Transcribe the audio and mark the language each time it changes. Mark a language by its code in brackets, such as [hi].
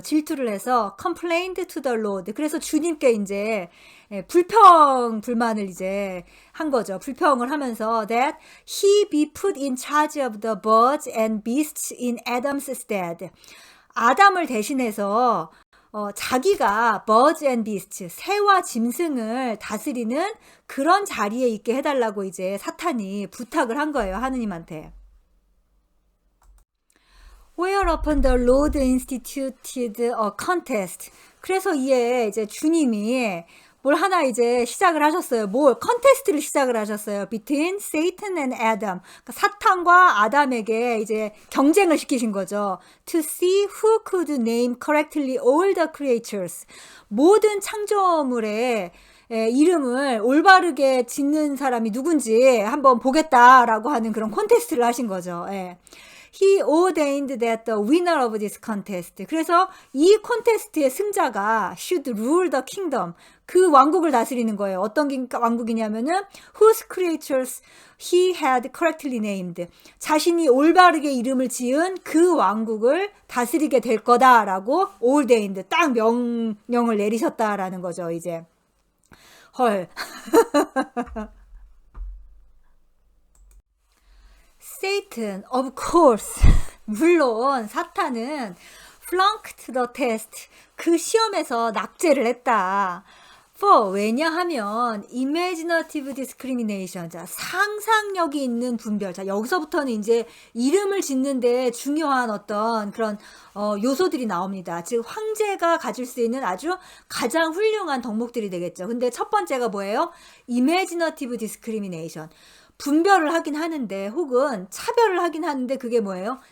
[ko] 질투를 해서 [en] complained to the Lord. [ko] 그래서 주님께 이제 불만을 이제 한 거죠. 불평을 하면서 [en] that he be put in charge of the birds and beasts in Adam's stead. [ko] 아담을 대신해서 자기가 [en] birds and beasts, [ko] 새와 짐승을 다스리는 그런 자리에 있게 해달라고 이제 사탄이 부탁을 한 거예요. 하느님한테. [en] Whereupon the Lord instituted a contest. [ko] 그래서 이에 이제 주님이 뭘 하나 이제 시작을 하셨어요. 컨테스트를 시작을 하셨어요. [en] Between Satan and Adam. [ko] 그러니까 사탄과 아담에게 이제 경쟁을 시키신 거죠. [en] To see who could name correctly all the creatures. [ko] 모든 창조물의 이름을 올바르게 짓는 사람이 누군지 한번 보겠다라고 하는 그런 콘테스트를 하신 거죠. 예. [en] He ordained that the winner of this contest. [ko] 그래서 이 콘테스트의 승자가 [en] should rule the kingdom. [ko] 그 왕국을 다스리는 거예요. 어떤 왕국이냐면은 [en] whose creatures he had correctly named. [ko] 자신이 올바르게 이름을 지은 그 왕국을 다스리게 될 거다라고 ordained. 딱 명령을 내리셨다라는 거죠. 이제 헐. [en] Satan, of course. [ko] 물론 사탄은 [en] flunked the test. [ko] 그 시험에서 낙제를 했다. [en] For, [ko] 왜냐하면 [en] imaginative discrimination. [ko] 자, 상상력이 있는 분별. 자, 여기서부터는 이제 이름을 짓는데 중요한 어떤 그런 요소들이 나옵니다. 즉 황제가 가질 수 있는 아주 가장 훌륭한 덕목들이 되겠죠. 근데 첫 번째가 뭐예요? [en] imaginative discrimination. [ko] 분별을 하긴 하는데 혹은 차별을 하긴 하는데 그게 뭐예요?